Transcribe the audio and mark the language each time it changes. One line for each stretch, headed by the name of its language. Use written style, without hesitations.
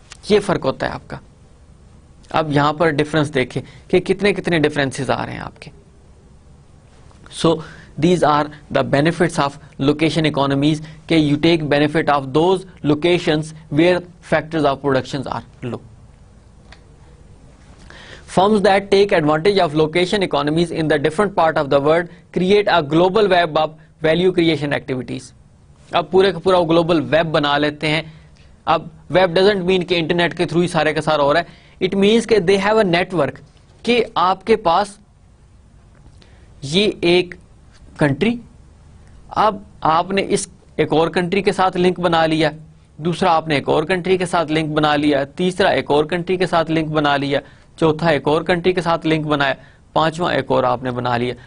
Urdu: یہ فرق ہوتا ہے آپ کا. اب یہاں پر ڈفرنس دیکھیں کہ کتنے ڈفرینسز آ رہے ہیں آپ کے.
English: So these are the benefits of location economies کہ you take benefit of those locations where factors of production are low. Firms that take advantage of location economies in the different part of the world create a global web of value creation activities.
Urdu: اب پورے کا پورا global web بنا لیتے ہیں. اب
English: web doesn't mean
Urdu: کہ internet کے تھرو ہی سارے کا سارا ہو رہا ہے,
English: it means
Urdu: کہ
English: they have a net,
Urdu: کہ آپ کے پاس یہ ایک کنٹری, اب آپ نے اس ایک اور کنٹری کے ساتھ لنک بنا لیا, دوسرا آپ نے ایک اور کنٹری کے ساتھ لنک بنا لیا, تیسرا ایک اور کنٹری کے ساتھ لنک بنا لیا, چوتھا ایک اور کنٹری کے ساتھ لنک بنایا, پانچواں ایک اور آپ نے بنا لیا.